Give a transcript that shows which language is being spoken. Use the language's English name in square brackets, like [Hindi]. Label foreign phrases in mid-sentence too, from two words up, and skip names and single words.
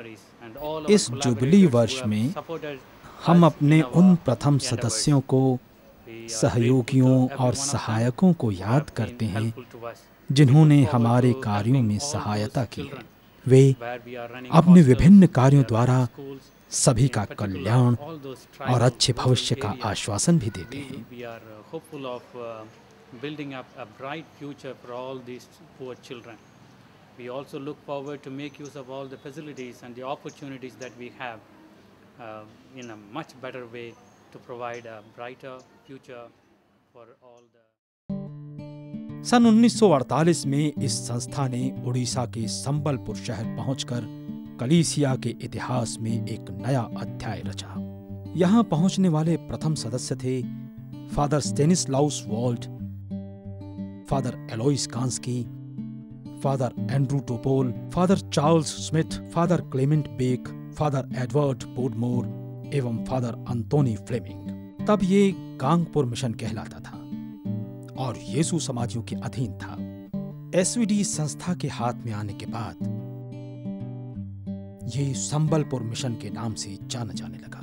[Hindi] इस जुबली वर्ष में हम अपने उन प्रथम सदस्यों को सहयोगियों और सहायकों को याद करते हैं जिन्होंने हमारे कार्यों में सहायता की है। वे अपने विभिन्न कार्यों द्वारा सभी का कल्याण और अच्छे भविष्य का आश्वासन भी देते हैं। [English] We also look forward to make use of all the facilities and the opportunities that we have in a much better way to provide a brighter future for all the. [Hindi] सन 1948 में इस संस्था ने उड़ीसा के संबलपुर शहर पहुंचकर कलीसिया के इतिहास में एक नया अध्याय रचा। यहां पहुंचने वाले प्रथम सदस्य थे फादर स्टेनिस्लाउस वॉल्ट, फादर एलोइस कांस्की, फादर एंड्रू टोपोल, फादर चार्ल्स स्मिथ, फादर क्लेमेंट बेक, फादर एडवर्ड पोडमोर एवं फादर अंटोनी फ्लेमिंग। तब ये गांगपुर मिशन कहलाता था और यीशु समाजियों के अधीन था। एसवीडी संस्था के हाथ में आने के बाद ये संबलपुर मिशन के नाम से जाना जाने लगा।